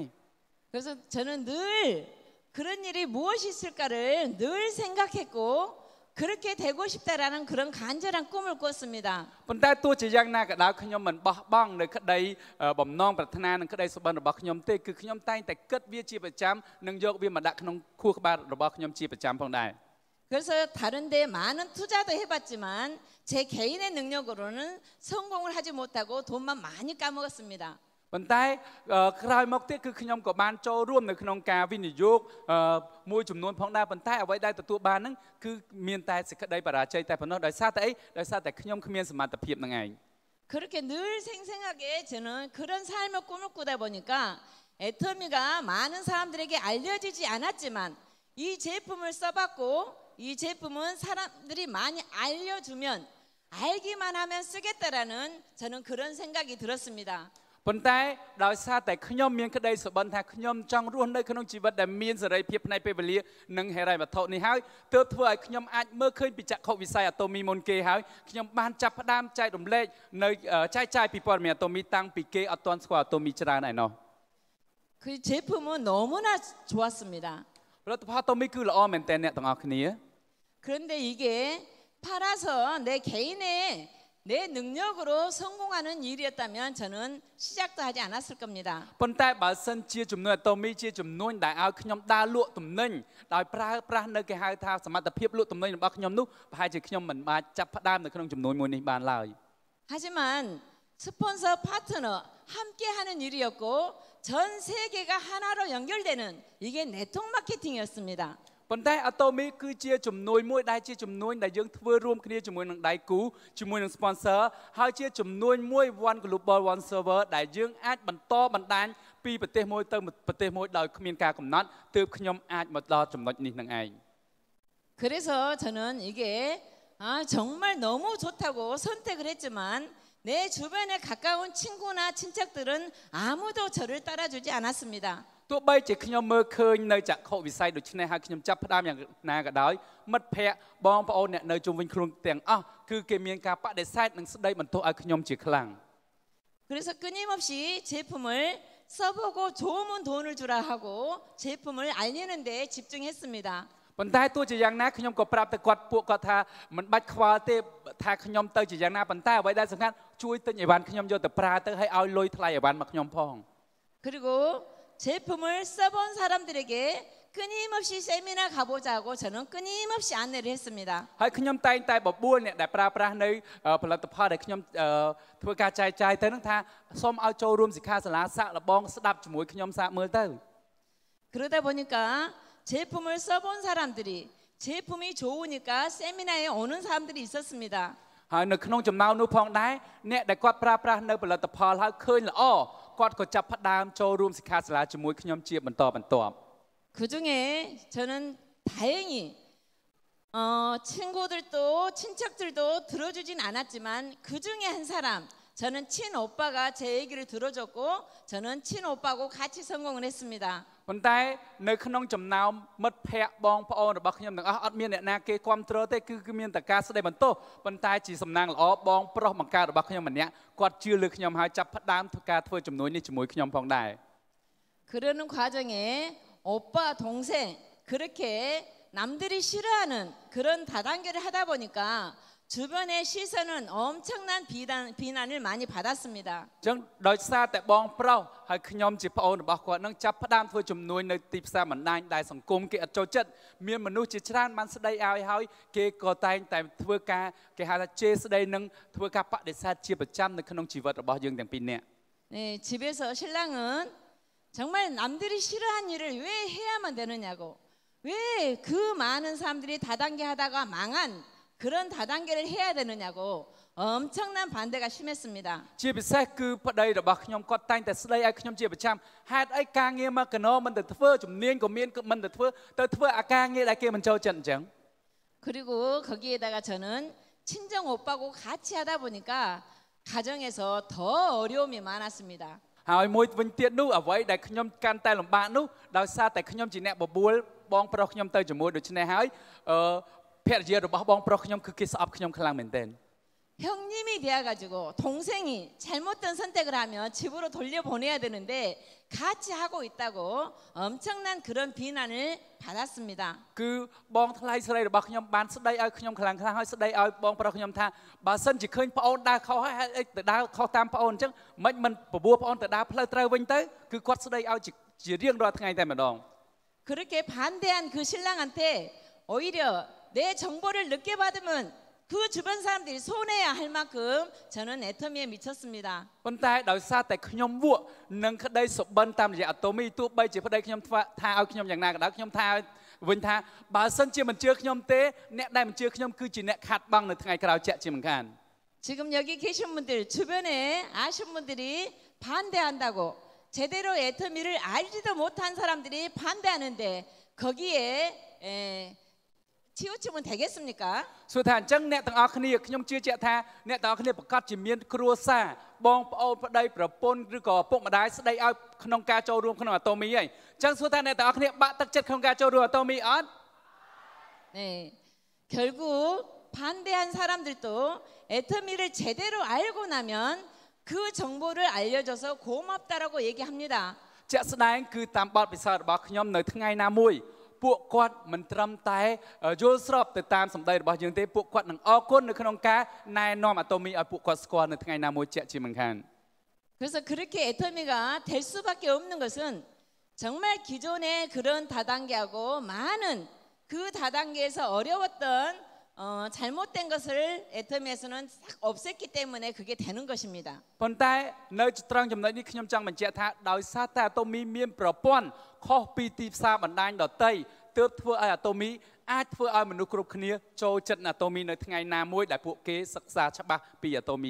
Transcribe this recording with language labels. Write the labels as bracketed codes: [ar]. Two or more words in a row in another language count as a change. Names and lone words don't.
[ko] 그래서 저는 늘 그런 일이 무엇이 있을까를 늘 생각했고 그렇게 되고 싶다라는 그런 간절한 꿈을 꾸었습니다. [km] ប៉ុន្តែទោះជាយ៉ាងណាក៏ដោយខ្ញុំមិនបោះបង់នៅក្តីបំណងប្រាថ្នានិងក្តីសុបិនរបស់ខ្ញុំទេគឺខ្ញុំតែងតែគិតវាជាប្រចាំនិងយកវាមកដាក់ក្នុងខួរក្បាលរបស់ខ្ញុំជាប្រចាំផងដែរ [ko] 그래서 다른 데 많은 투자도 해봤지만 제 개인의 능력으로는 성공을 하지 못하고 돈만 많이 까먹었습니다. [km] ប៉ុន្តែក្រោយមកទៀតគឺខ្ញុំក៏បានចូលរួមនៅក្នុងការវិនិយោគមួយចំនួនផងដែរប៉ុន្តែអ្វីដែលទទួលបានហ្នឹងគឺមានតែសេចក្តីបរាជ័យតែប៉ុណ្ណោះដោយសារតែអីដោយសារតែខ្ញុំគ្មានសមត្ថភាពហ្នឹងឯង [ko] 그렇게 늘 생생하게 저는 그런 삶을 꿈을 꾸다 보니까 애터미가 많은 사람들에게 알려지지 않았지만 이 제품을 써봤고 이 제품은 사람들이 많이 알려주면 알기만 하면 쓰겠다라는 저는 그런 생각이 들었습니다. [km] ប៉ុន្តែដោយសារតែខ្ញុំមានក្តីសុបិនថាខ្ញុំចង់រស់នៅក្នុងជីវិតដែលមានសេរីភាពផ្នែកពេលវេលានិងហិរញ្ញវត្ថុនេះហើយទើបធ្វើឲ្យខ្ញុំអាចមើលឃើញពីចក្ខុវិស័យអាតូមីមុនគេហើយខ្ញុំបានចាប់ផ្ដើមចែករំលែកនៅចែកចាយពីព័ត៌មានអាតូមីតាំងពីគេអត់ទាន់ស្គាល់អាតូមីច្រើនឯណោះ [ko] 그 제품은 너무나 좋았습니다. [km] ផលិតផលអាតូមីគឺល្អមែនទែនអ្នកទាំងអស់គ្នា [ko] 그런데 이게 팔아서 내 개인의 내 능력으로 성공하는 일이었다면 저는 시작도 하지 않았을 겁니다. [km] ប៉ុន្តែបើសិនជាចំនួនអាតូមីជាចំនួនដែលឲ្យខ្ញុំដើរលក់ទំនិញដោយប្រើប្រាស់នៅគេហៅថាសមត្ថភាពលក់ទំនិញរបស់ខ្ញុំនោះប្រហែលជាខ្ញុំមិនអាចចាប់ផ្ដើមនៅក្នុងចំនួនមួយនេះបានឡើយ [ko] 하지만 스폰서 파트너 함께하는 일이었고 전 세계가 하나로 연결되는 이게 네트워크 마케팅이었습니다. [km] ប៉ុន្តែអាតូមីគឺជាចំនួនមួយដែលជាចំនួនដែលយើងធ្វើរួមគ្នាជាមួយនឹងដៃគូជាមួយនឹង sponsor ហើយជាចំនួនមួយ [en] one global one server [km] ដែលយើងអាចបន្តបណ្ដាញពីប្រទេសមួយទៅប្រទេសមួយដោយគ្មានការកំណត់ទើបខ្ញុំអាចមកដល់ចំណុចនេះនឹងឯង [ko] 그래서 저는 이게 정말 너무 좋다고 선택을 했지만 내 주변에 가까운 친구나 친척들은 아무도 저를 따라주지 않았습니다. [km] ទោះបីជាខ្ញុំមើលឃើញនៅចក្ខុវិស័យដូចនេះហើយខ្ញុំចាប់ផ្ដើមយ៉ាងណាក៏ដោយមិត្តភ័ក្តិបងប្អូនអ្នកនៅជុំវិញខ្លួនទាំងអស់គឺគេមានការបដិសេធនិងស្ដីបន្ទោសឲ្យខ្ញុំជាខ្លាំង [ko] 그래서 끊임없이 제품을 써보고 좋으면 돈을 주라 하고 제품을 알리는 데 집중했습니다. [km] ប៉ុន្តែទោះជាយ៉ាងណាខ្ញុំក៏ប្រាប់ទៅគាត់ពួកគាត់ថាមិនបាច់ខ្វល់ទេថាខ្ញុំទៅជាយ៉ាងណាប៉ុន្តែអ្វីដែលសំខាន់ជួយទិញអីវ៉ាន់ខ្ញុំយកទៅប្រើទៅឲ្យលុយថ្លៃអីវ៉ាន់មកខ្ញុំផង [ko] 그리고 제품을 써본 사람들에게 끊임없이 세미나 가보자고 저는 끊임없이 안내를 했습니다. [km] ហើយខ្ញុំតែងតែបបួលអ្នកដែលប្រើប្រាស់នៅផលិតផលដែលខ្ញុំធ្វើការចែកចាយទៅនឹងថាសូមឲ្យចូលរួមសិក្ខាសាលាសាកល្បងស្ដាប់ជាមួយខ្ញុំសាកមើលទៅ [ko] 그러다 보니까 제품을 써본 사람들이 제품이 좋으니까 세미나에 오는 사람들이 있었습니다. [km] ហើយនៅក្នុងចំណោមនោះផងដែរអ្នកដែលគាត់ប្រើប្រាស់នៅផលិតផលហើយឃើញល្អគាត់ក៏ចាប់ផ្ដើមចូលរួមសិក្ខាសាលាជាមួយខ្ញុំជាបន្តបន្ទាប់ [ko] 그 중에 저는 다행히 친구들도 친척들도 들어주진 않았지만 그 중에 한 사람 저는 친오빠가 제 얘기를 들어줬고 저는 친오빠하고 같이 성공을 했습니다. [km] ប៉ុន្តែនៅក្នុងចំណោមមិត្តភ័ក្តិបងប្អូនរបស់ខ្ញុំទាំងអស់អត់មានអ្នកណាគេគ្រប់គ្រងទេគឺមានតែការស្ដីបន្ទោសប៉ុន្តែជាសំណាងល្អបងប្រុសបង្កើតរបស់ខ្ញុំម្នាក់គាត់ជឿលើខ្ញុំហើយចាប់ផ្ដើមការធ្វើជំនួយនេះជាមួយខ្ញុំផងដែរ [ko] 그러는 과정에 오빠 동생 그렇게 남들이 싫어하는 그런 다단계를 하다 보니까 주변의 시선은 엄청난 비난을 많이 받았습니다. [km] អញ្ចឹងដោយសារតែបងប្រុសហើយខ្ញុំជាប្អូនរបស់គាត់នឹងចាប់ផ្ដើមធ្វើជំនួយនៅទីផ្សារបណ្ដាញដែលសង្គមគេអត់ចូលចិត្តមានមនុស្សជាច្រើនបានស្ដីឲ្យហើយគេក៏តែងតែធ្វើការគេហៅថាជេរស្ដីនឹងធ្វើការបដិសេធជាប្រចាំនៅក្នុងជីវិតរបស់យើងទាំងពីរនាក់ [ko] 네, 집에서 신랑은 정말 남들이 싫어한 일을 왜 해야만 되느냐고 왜 그 많은 사람들이 다단계 하다가 망한 그런 다단계를 해야 되느냐고 엄청난 반대가 심했습니다. [km] ជាពិសេសគឺប្តីរបស់ខ្ញុំគាត់តែងតែស្ដីឲ្យខ្ញុំជាប្រចាំហេតុអីការងារមកកណោមិនទៅធ្វើជំនាញក៏មានមិនទៅធ្វើអាការងារដែលគេមិនចូលចិត្តអញ្ចឹង [ko] 그리고 거기에다가 저는 친정 오빠하고 같이 하다 보니까 가정에서 더 어려움이 많았습니다. [km] ហើយមួយវិញទៀតនោះអ្វីដែលខ្ញុំកាន់តែលំបាកនោះដោយសារតែខ្ញុំជាអ្នកបបួលបងប្រុសខ្ញុំទៅជាមួយដូច្នេះហើយភរិយារបស់បងប្រុសខ្ញុំគឺគេស្អប់ខ្ញុំខ្លាំងមែនទែន [ko] 형님이 되어가지고 동생이 잘못된 선택을 하면 집으로 돌려보내야 되는데 같이 하고 있다고 엄청난 그런 비난을 받았습니다. [km] គឺបងថ្លៃស្រីរបស់ខ្ញុំបានស្ដីឲ្យខ្ញុំខ្លាំងហើយស្ដីឲ្យបងប្រុសខ្ញុំថាបើសិនជាឃើញប្អូនដើរខុសហើយទៅដើរខុសតាមប្អូនអញ្ចឹងមិនបបួលប្អូនទៅដើរផ្លូវត្រូវវិញទៅគឺគាត់ស្ដីឲ្យជារៀងរាល់ថ្ងៃតែម្ដង [ko] 그렇게 반대한 그 신랑한테 오히려 내 정보를 늦게 받으면 그 주변 사람들이 손해야 할 만큼 저는 애터미에 미쳤습니다. [km] ប៉ុន្តែដោយសារតែខ្ញុំវក់នឹងក្តីសុបិនតាមរយៈអាតូមីទោះបីជាប្តីខ្ញុំថាឲ្យខ្ញុំយ៉ាងណាក៏ដោយខ្ញុំថាវិញថាបើសិនជាមិនជឿខ្ញុំទេអ្នកដែលមិនជឿខ្ញុំគឺជាអ្នកខាត់បងនៅថ្ងៃក្រោយជាក់ជាមិនខាន [ko] 지금 여기 계신 분들 주변에 아신 분들이 반대한다고 제대로 애터미를 알지도 못한 사람들이 반대하는데 거기에 치우치면 되겠습니까? [km] សួរថាអញ្ចឹងអ្នកទាំងអស់គ្នាខ្ញុំជឿជាក់ថាអ្នកទាំងអស់គ្នាប្រកាសជាមានគ្រួសារបងប្អូនប្តីប្រពន្ធឬក៏ឪពុកម្ដាយស្ដីឲ្យក្នុងការចូលរួមក្នុងអាតូមីហើយអញ្ចឹងសួរថាអ្នកទាំងអស់គ្នាបាក់ទឹកចិត្តក្នុងការចូលរួមអាតូមីអត់ [ko] 네, 결국 반대한 사람들도 애터미를 제대로 알고 나면 그 정보를 알려줘서 고맙다라고 얘기합니다. [km] ជាក់ស្ដែងគឺតាមបទពិសោធន៍របស់ខ្ញុំនៅថ្ងៃណាមួយពួកគាត់មិនត្រឹមតែយល់ស្របទៅតាមសម្ដីរបស់យើងទេពួកគាត់នឹងអរគុណនៅក្នុងការណែនាំអាតូមីឲ្យពួកគាត់ស្គាល់នៅថ្ងៃណាមួយជាក់ជាមិនខាន [ko] 그래서 그렇게 애터미가 될 수밖에 없는 것은 정말 기존의 그런 다단계하고 많은 그 다단계에서 어려웠던 잘못된 것을 애터미에서는 싹 없앴기 때문에 그게 되는 것입니다. [km] ប៉ុន្តែនៅត្រង់ចំណុចនេះខ្ញុំចង់បញ្ជាក់ថាដោយសារតែអាតូមីមានប្រព័ន្ធខុសពីទីផ្សារបណ្ដាញដទៃទើបធ្វើឲ្យអាតូមីអាចធ្វើឲ្យមនុស្សគ្រប់គ្នាចូលចិត្តអាតូមីនៅថ្ងៃណាមួយដែលពួកគេសិក្សាច្បាស់ពីអាតូមី